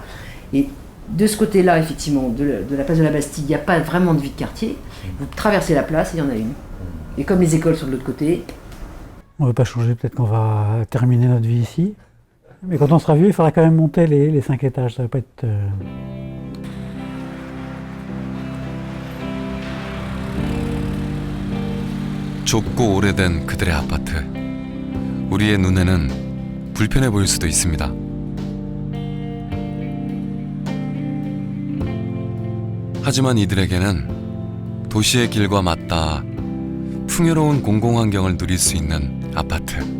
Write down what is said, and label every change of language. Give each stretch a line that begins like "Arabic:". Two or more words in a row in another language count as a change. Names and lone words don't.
French: Et de ce côté-là, effectivement, de la place de la Bastille, il n'y a pas vraiment de vie de quartier. Vous traversez la place et il y en a une. Et comme les écoles sont de l'autre côté... On ne veut pas changer, peut-être qu'on va terminer notre vie ici. Mais quand on sera vieux, il faudra quand même monter les 5 étages, ça va pas être...
Korean: 좁고 오래된 그들의 아파트. 우리의 눈에는 불편해 보일 수도 있습니다. 하지만 이들에게는 도시의 길과 맞닿아 풍요로운 공공환경을 누릴 수 있는 아파트.